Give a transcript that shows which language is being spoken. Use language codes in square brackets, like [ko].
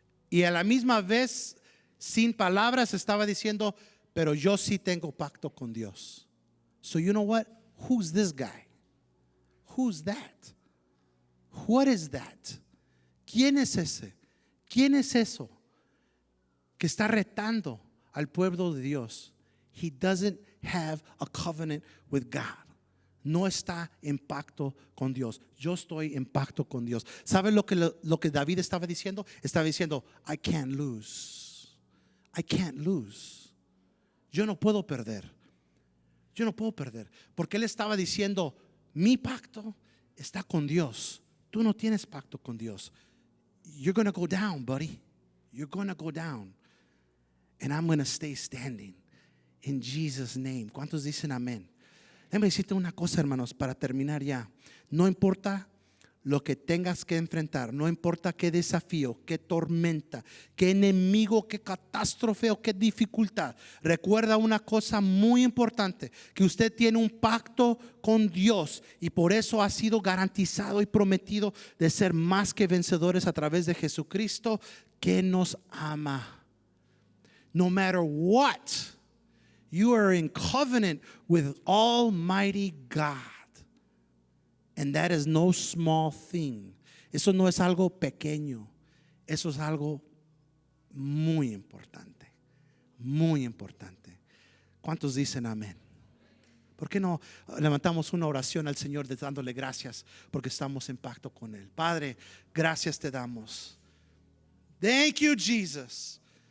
[es] Y a la misma vez, sin palabras, estaba diciendo, pero yo sí tengo pacto con Dios. [en] So you know what? Who's this guy? Who's that? What is that? [es] ¿Quién es ese? ¿Quién es eso que está retando al pueblo de Dios? [en] He doesn't have a covenant with God. [es] No está en pacto con Dios. Yo estoy en pacto con Dios. ¿Sabe lo que David estaba diciendo? Estaba diciendo, [en] I can't lose. I can't lose. [es] Yo no puedo perder. Yo no puedo perder. Porque él estaba diciendo, mi pacto está con Dios. Tú no tienes pacto con Dios. [en] You're going to go down, buddy. You're going to go down. And I'm going to stay standing. In Jesus' name. [es] ¿Cuántos dicen amén? Déjame decirte una cosa, hermanos, para terminar ya. No importa lo que tengas que enfrentar, no importa qué desafío, qué tormenta, qué enemigo, qué catástrofe o qué dificultad. Recuerda una cosa muy importante, que usted tiene un pacto con Dios y por eso ha sido garantizado y prometido de ser más que vencedores a través de Jesucristo, que nos ama. [en] No matter what, you are in covenant with Almighty God. And that is no small thing. [es] Eso no es algo pequeño. Eso es algo muy importante. Muy importante. ¿Cuántos dicen amén? ¿Por qué no levantamos una oración al Señor dándole gracias porque estamos en pacto con Él? Padre, gracias te damos. [en] Thank you, Jesus.